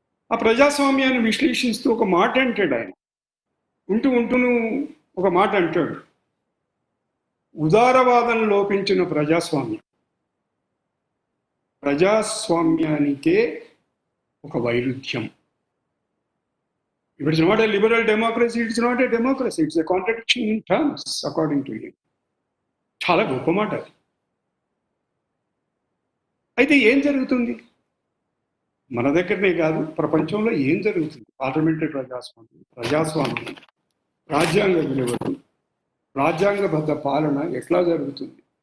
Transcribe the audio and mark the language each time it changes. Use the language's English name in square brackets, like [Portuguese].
[Telugu] ఆ ప్రజాస్వామ్యాన్ని విశ్లేషిస్తూ ఒక మాట అంటాడు ఆయన. ఉంటూను ఒక మాట అంటాడు, ఉదారవాదం లోపించిన ప్రజాస్వామ్యం ప్రజాస్వామ్యానికే ఒక వైరుధ్యం. [English] If it's not a liberal democracy, it's not a democracy. It's a contradiction in terms, according to him. [Telugu] చాలా గొప్ప మాట. అయితే ఏం జరుగుతుంది మన దగ్గరనే కాదు, ప్రపంచంలో ఏం జరుగుతుంది? పార్లమెంటరీ ప్రజాస్వామ్యం, రాజ్యాంగ విలువలు, రాజ్యాంగబద్ధ పాలన ఎట్లా జరుగుతుంది?